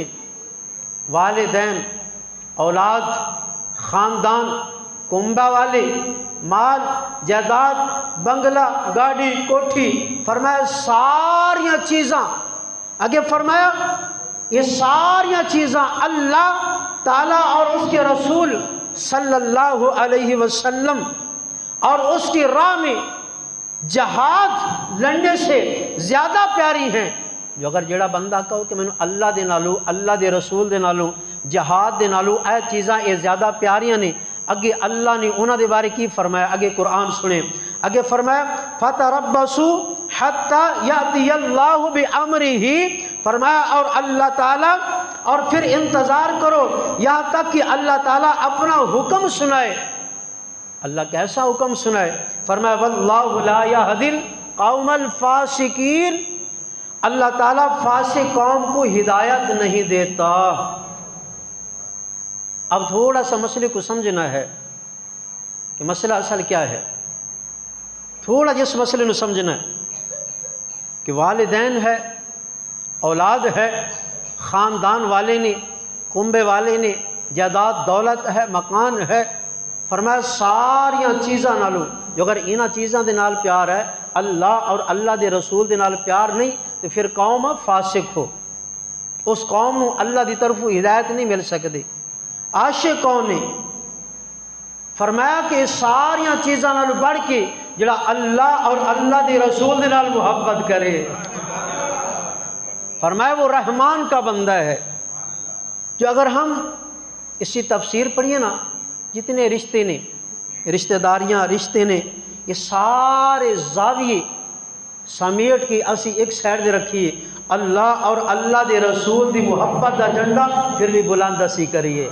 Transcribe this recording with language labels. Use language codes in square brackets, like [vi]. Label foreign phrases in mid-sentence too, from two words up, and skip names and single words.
[ur] والدین، اولاد، خاندان، کنبہ والے، مال، جائیداد، بنگلہ، گاڑی، کوٹھی، فرمایا [pa] ساریاں چیزاں، [ur] آگے فرمایا یہ [pa] ساریاں چیزاں [ur] اللہ تعالیٰ اور اس کے رسول صلی اللہ علیہ وسلم اور اس کی راہ میں جہاد لڑنے سے زیادہ پیاری ہیں۔ [pa] جو اگر جڑا بندہ کہو کہ میں نے اللہ دے نالو، اللہ دے رسول دے نالو، جہاد دے نالو اے چیزاں اے زیادہ پیاریاں نے، اگے اللہ نے انہاں دے بارے کی فرمایا؟ اگے قرآن سنیں، اگے فرمایا [ar] فَتَرَبَّصُوا حَتَّى يَأْتِيَ اللَّهُ بِأَمْرِهِ، [ur] فرمایا اور اللہ تعالیٰ اور پھر انتظار کرو یہاں تک کہ اللہ تعالیٰ اپنا حکم سنائے۔ اللہ کیسا حکم سنائے؟ فرمایا [ar] وَاللَّهُ لَا يَهْدِي الْقَوْمَ الْفَاسِقِينَ، [ur] اللہ تعالیٰ فاسق قوم کو ہدایت نہیں دیتا۔ اب تھوڑا سا مسئلے کو سمجھنا ہے کہ مسئلہ اصل کیا ہے، تھوڑا جس مسئلے کو سمجھنا [pa] ہے کہ والدین ہے، اولاد ہے، خاندان والے نے، کنبے والے نے، جائیداد دولت ہے، مکان ہے، فرمایا ساریاں چیزاں نالو جو اگر انہاں چیزاں دے نال پیار ہے، اللہ اور اللہ دے رسول دے نال پیار نہیں، تو پھر قوم فاسق ہو، اس قوم نو اللہ دی طرف ہدایت نہیں مل سکتی۔ عاشق کون نے؟ فرمایا کہ ساریاں چیزاں نال بڑھ کے جڑا اللہ اور اللہ دے رسول دے نال محبت کرے، فرمایا وہ رحمان کا بندہ ہے۔ جو اگر ہم اس کی تفسیر پڑھیے نا، جتنے رشتے نے، رشتہ داریاں، رشتے نے، یہ سارے زاویے سمیٹ کے اسی ایک سائڈ دے رکھیے، اللہ اور اللہ دے رسول دی محبت دا جھنڈا پھر بھی بلند اسی کریے۔